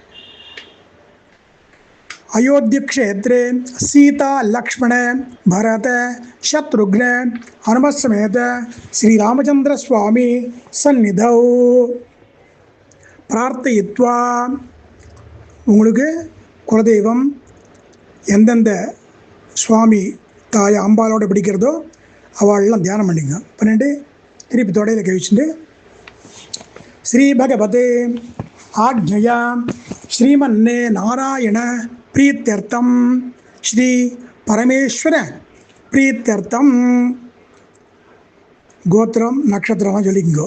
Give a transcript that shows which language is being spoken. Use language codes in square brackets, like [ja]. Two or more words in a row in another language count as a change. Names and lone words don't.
[sa] अयोध्या क्षेत्रे सीता लक्ष्मण भरत शत्रुघ्न हनुमत समेत श्री रामचंद्र स्वामी सन्निधौ प्रार्थयित्वा [ta] உங்களுக்கு குலதெய்வம் எந்தெந்த சுவாமி தாய் அம்பாலோட பிடிக்கிறதோ அவளெல்லாம் தியானம் பண்ணிங்க. பன்னெண்டு திருப்பி தொடையில் கழிச்சுட்டு [sa] श्री भगवत आज्ञया श्रीमन् नारायण प्रीत्यर्थं श्री परमेश्वर प्रीत्यर्थं [ta] கோத்திரம் நட்சத்திரம் சொல்லிக்கோ.